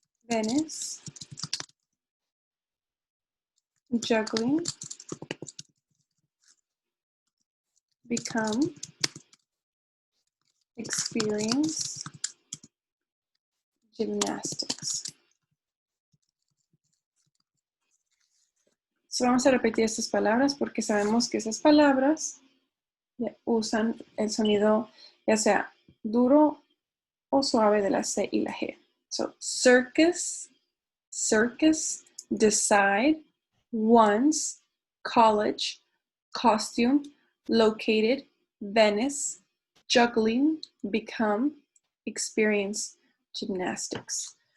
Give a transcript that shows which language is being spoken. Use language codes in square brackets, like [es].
[en] Venice, juggling, become, experience, gymnastics. [es] So vamos a repetir estas palabras porque sabemos que esas palabras usan el sonido ya sea duro o suave de la C y la G. [en] So circus, circus, decide, once, college, costume, located, Venice, juggling, become, experience, gymnastics.